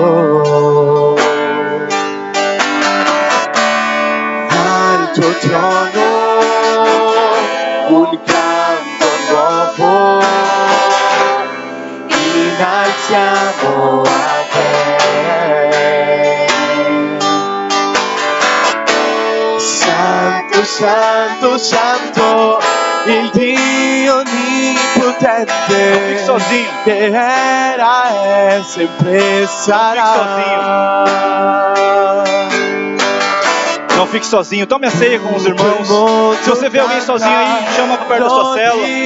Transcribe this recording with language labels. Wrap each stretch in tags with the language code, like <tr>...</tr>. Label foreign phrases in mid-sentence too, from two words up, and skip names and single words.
<it>Al tuo trono un canto nuovo innalziamo a te. Santo, Santo, Santo, il Dio onnipotente,</it> <pt>fique sozinho,</pt> <it>che era e sempre sarà.</it> <pt>Não fique sozinho, tome a ceia com os irmãos. Se você vê alguém sozinho aí, chama para perto da sua célula.</pt>